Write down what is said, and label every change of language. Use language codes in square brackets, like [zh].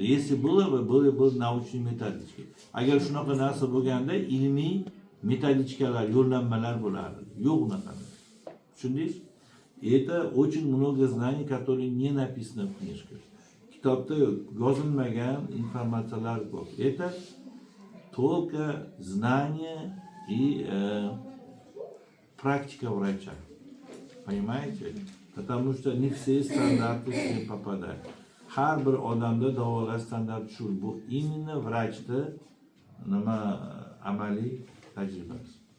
[ru] Если было бы научные методички. [uz] Agar shunaqa narsa bo'lganda, ilmiy metodичкалар, yo'llanmalar bo'lardi. Yo'q unaqa. Tushundingiz? [ru] И это очень много знаний, которые не написано в книжках. [uz] kitobda yozilmagan informatsiyalar ko'p. [ru] Это только знание и практика врача. Понимаете? Потому что не все стандарты все попадают. [uz] Har bir odamda davolash standarti shu. Bu именно vrachda nima amaliy tajribasi.